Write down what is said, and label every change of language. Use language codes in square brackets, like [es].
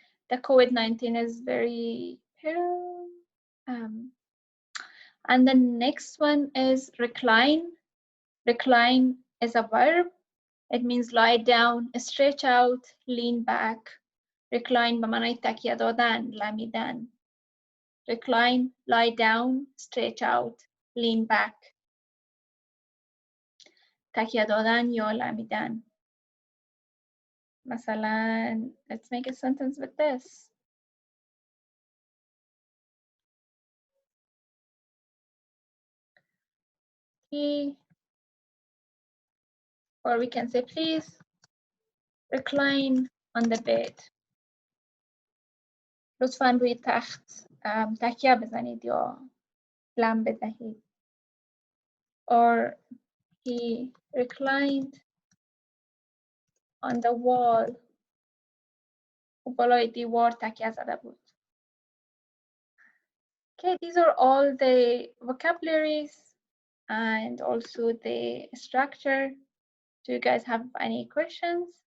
[en] The COVID-19 is very peril. And the next one is recline. Recline is a verb. It means lie down, stretch out, lean back. [fa] Recline بمعنای تکیه دادن، لمیدن. [en] Recline, lie down, stretch out, lean back. [fa] تکیه دادن یا لمیدن. [en] مثلا, let's make a sentence with this. He, or we can say please recline on the bed. [fa] لطفاً روی تخت تکیه بزنید یا لم بدهید. [en] Or he reclined on the wall. [fa] بالای دیوار تکیه زده بود. [en] Okay, these are all the vocabularies and also the structure. Do you guys have any questions?